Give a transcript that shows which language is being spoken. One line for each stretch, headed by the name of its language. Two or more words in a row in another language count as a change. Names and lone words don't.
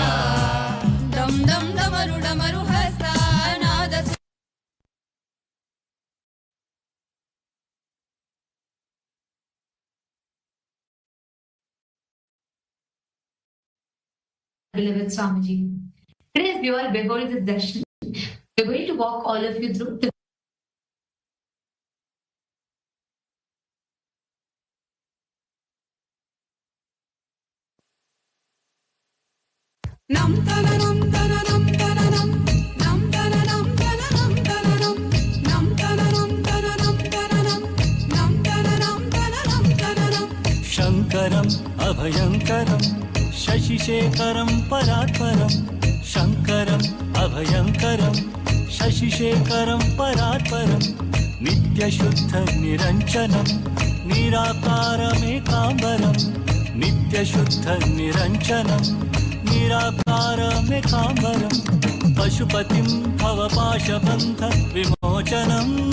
Sanskrit: दम दम डमरु डमरु हस्ता नाद
English: Beloved Swamiji, today as we all behold this darshan, we are going to walk all of you through the nam tana nam tana nam tana nam nam tana nam tana nam tana nam nam tana nam tana nam tana nam nam tana nam tana nam tana nam
Sanskrit: शङ्करम् अभयङ्करं शशिशेखरं परात्परं शङ्करम् अभयङ्करं शशिशेखरं परात्परं नित्यशुद्ध निरञ्जनं निराकारमेकाम्बरं नित्यशुद्ध निरञ्जनं निराकारमेकाम्बरं पशुपतिं भवपाशबन्ध विमोचनम्